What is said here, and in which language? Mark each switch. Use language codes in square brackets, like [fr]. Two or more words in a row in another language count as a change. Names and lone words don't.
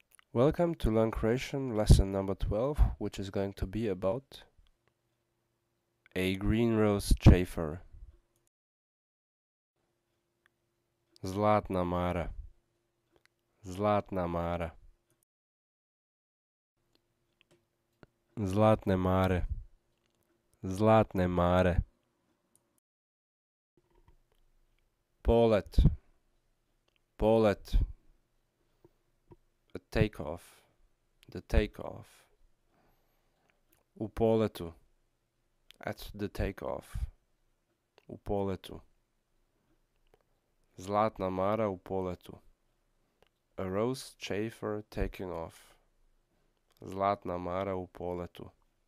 [en] Welcome to Learn Croatian lesson number 12, which is going to be about a green rose chafer. [hr] Zlatna Mara. Zlatna Mara. Zlatne Mare. Zlatne Mare. Polet. Polet. [en] A takeoff. The takeoff. [hr] U poletu. [en] At the takeoff. [hr] U poletu. Zlatna Mara u poletu. [en] A rose chafer taking off. [hr] Zlatna Mara u poletu.